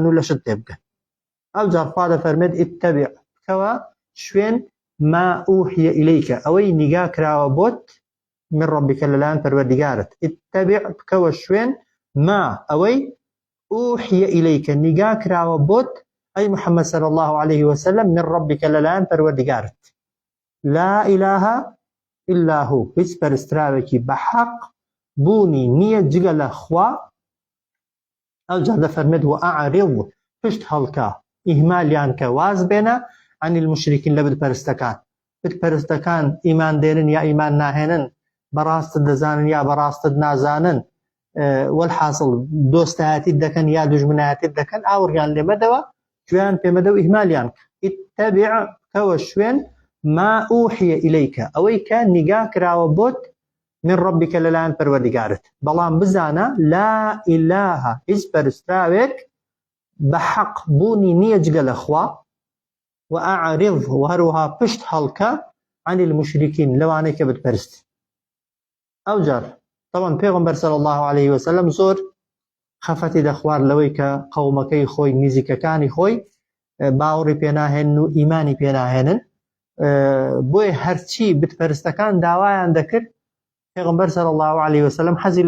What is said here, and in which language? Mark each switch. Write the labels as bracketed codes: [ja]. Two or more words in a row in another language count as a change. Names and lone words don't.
[ckb] و لە شت تێبگەن ئەو جار خوا دەفەرمێت ئیتەبیع بکەوە شوێن [ar] ما ئوحیە ئیلەیکە [ckb] ئەوەی نیگا کراوە بۆت [ar] من ربك [ckb] لەلایەن پەروەردیگارت ئیتەبیع بکەوە شوێن ما ئەوەی [ar] ئوحیە ئیلەیکە [ckb] نیگا کراوە بۆت ئەی محەممەد [ar] صلی الله عليه وسلم من ربك [ckb] لەلایەن پەروەردیگارت [ar] لا إله إلا هو [ckb] هیچ پەرستراوێکی بەحەق بوونی نییە جگە لە خوا ئەو جا دەفەرمێت وەئەعرض پشت هەڵکە ئیهمالیان کە واز بێنە [ar] عن المشركين [ckb] لە بتپەرستەکان ئیمان دێنن یا ئیمان ناهێنن بەڕاستت دەزانن یا بەڕاستت نازانن والحاصل دۆستایەتیت دەکەن یا دوژمنایەتیت دەکەن ئاوریان لێ مەدەوە گوێیان پێمەدە و ئیهمالیان ئیتەبیع بکەوە شوێن [ar] ما ئوحیە ئیلەیکە [ckb] ئەوەی کە نیگا کراوە بۆت [ar] من ربك [ckb] لەلایەن پەروەردیگارت بەڵام بزانە [ar] لا ئیلاهە [ckb] هیچ پەرستراوێک بەحەق بوونی نییە جگە لە خوا وأعرض وهروها پشت هەڵکە [ar] عن المشركين [ckb] لەوانەی کە بتپەرست ئەو جار طبعا پێغەمبەر [ar] صلی الله عليه وسلم [ckb] زۆر خەفەتی دەخوارد لەوەی کە قەومەکەی خۆی نزیکەکانی خۆی باوەڕی پێناهێنن و ئیمانی پێناهێنن بۆیە هەرچی بتپەرستەکان داوایان دەکرد پێغەمبەر [ar] صلی الله عليه وسلم [ckb] حەزی لێ